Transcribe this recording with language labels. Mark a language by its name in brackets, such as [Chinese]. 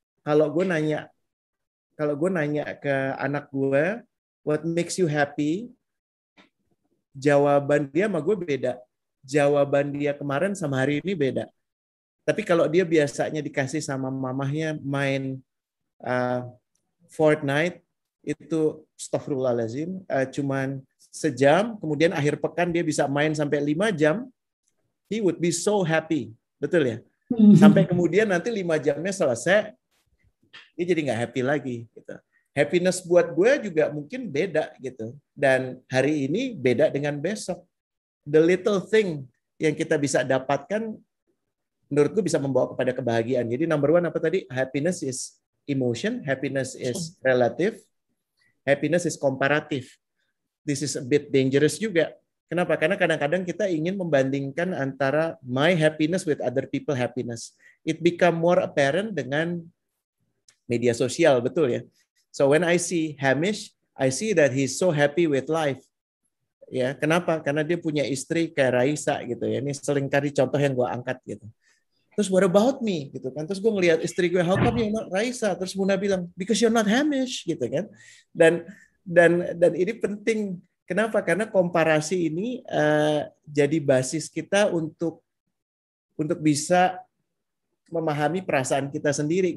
[Indonesian] Kalau gue nanya ke anak gue, [English] what makes you happy? [Indonesian] Jawaban dia sama gue beda. Jawaban dia kemarin sama hari ini beda. Tapi kalau dia biasanya dikasih sama mamahnya main Fortnite, itu astagfirullahaladzim, cuman sejam, kemudian akhir pekan dia bisa main sampai 5 jam, [English] he would be so happy. [Indonesian] Betul ya? Sampai kemudian nanti 5 jamnya selesai, dia jadi nggak happy lagi gitu. Happiness buat gue juga mungkin beda gitu. Dan hari ini beda dengan besok. [English] The little thing [Indonesian] yang kita bisa dapatkan menurutku bisa membawa kepada kebahagiaan. Jadi number one apa tadi? [English] Happiness is emotion, happiness is relative, happiness is comparative. This is a bit dangerous [Indonesian] juga. Kenapa? Karena kadang-kadang kita ingin membandingkan antara [English] my happiness with other people happiness. It become more apparent [Indonesian] dengan media sosial, betul ya? [English] So when I see Hamish, I see that he's so happy with life. [Indonesian] Ya, kenapa? Karena dia punya istri kayak Raisa gitu ya. Ini seringkali contoh yang gue angkat gitu. Terus [English] what about me [Indonesian] gitu kan? Terus gue ngelihat istri gue, [English] how come you're not Raisa? [Indonesian] Terus Muna bilang, [English] because you're not Hamish [Indonesian] gitu kan. Dan ini penting. Kenapa? Karena komparasi ini jadi basis kita untuk bisa memahami perasaan kita sendiri.